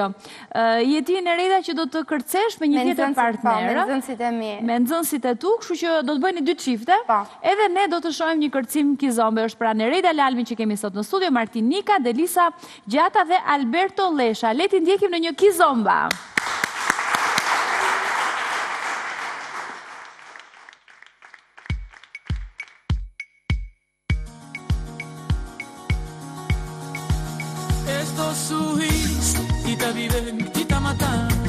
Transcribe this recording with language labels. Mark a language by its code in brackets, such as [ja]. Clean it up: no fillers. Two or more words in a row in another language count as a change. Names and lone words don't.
[sq] Je ti Nereida që do të kërcesh me një tjetër partner, me nxënësit e mi. Me nxënësit e tu, kështu që do të bëni 2 çifte. Edhe ne do të shohim një kërcim kizombe. Është pra Nereida Lalmi që kemi sot në studio, Martinika, Delisa Gjata dhe Alberto Lesha. Le ti ndjekim në një kizomba. [pt] Sorriso que tá vivendo, que tá matando.